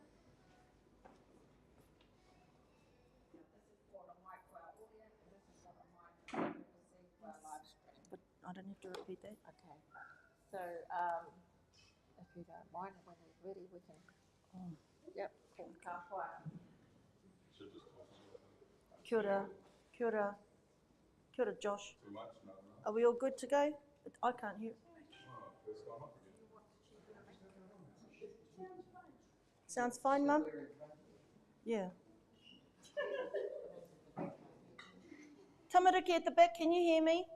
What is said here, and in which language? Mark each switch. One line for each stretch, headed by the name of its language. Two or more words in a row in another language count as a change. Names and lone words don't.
English: This is for the mic for our audience, and this is for the mic overseas for our live stream. But I don't have to repeat that. Okay, so if you don't mind, when it's ready, we can. Yep, cool. Should just talk to you. Kia ora, kia ora, kia ora, Josh. Too much? No, no. Are we all good to go? I can't hear. Oh, it's gone up again. Sounds fine, Mum? Yeah. Tamariki at the back, can you hear me?